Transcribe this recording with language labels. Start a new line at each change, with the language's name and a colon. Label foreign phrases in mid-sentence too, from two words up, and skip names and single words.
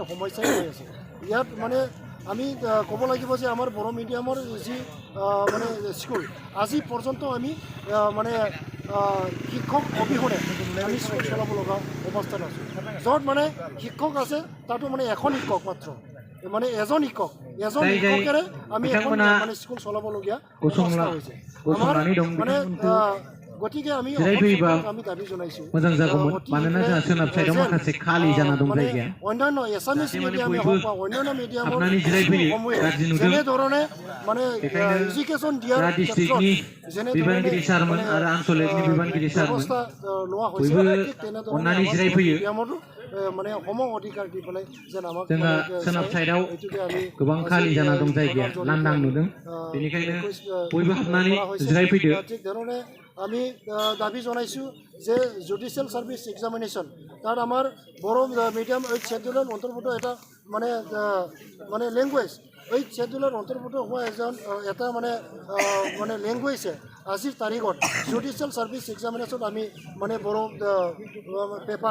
Assamese: সমস্যাই হৈ আছে ইয়াত মানে আমি ক'ব লাগিব যে আমাৰ বড়ো মিডিয়ামৰ যি মানে স্কুল আজি পৰ্যন্ত আমি মানে শিক্ষক অবিহনে আমি স্কুল চলাব লগা অৱস্থাত আছোঁ য'ত মানে শিক্ষক আছে তাতো মানে এখন শিক্ষক মাত্ৰ মানে এজন শিক্ষকেৰে আমি এখন মানে স্কুল চলাবলগীয়া অৱস্থা হৈছে আমাৰ মানে গতিকে আমি দাবী জনাইছোঁ
Bodo: मोजां जागौमोन मानोना जोंहा सोनाब साइडआव माखासे खालि जाना दं जायगाया
Assamese: অন্যান্য
English: Assamese medium
Assamese: হওক বা অন্যান্য মিডিয়ামৰ যেনেধৰণে মানে এডুকেশ্যন দিয়াৰ
Bodo: डिस्ट्रिक्टनि बिबानगिरि सारमोन आरो आन्चलिकनि बिबानगिरि सारमोन
Assamese: লোৱা হৈছে ঠিক
Bodo: अन्नानै जिरायफैयो
Assamese: मिडियामতো মানে সম অধিকাৰ দি পেলাই যেন আমাক
Bodo: जोंहा सोनाब साइडआव गोबां खालि जाना दं जायगाया लांदां नुदों बेनिखायनो बयबो हाबनानै जिरायफैदो
Assamese: ঠিক ধৰণে আমি দাবী জনাইছোঁ যে
English: judicial service examination
Assamese: তাত আমাৰ বড়ো মিডিয়াম 8 শেডিউলৰ অন্তৰ্ভুক্ত এটা মানে মানে ল্যাঙ্গুৱেজ 8 শেডিউলৰ অন্তৰ্ভুক্ত হোৱা এটা মানে মানে ল্যাঙ্গুৱেজে আজিৰ তাৰিখত
English: judicial service examination
Assamese: আমি মানে বড়ো পেপাৰ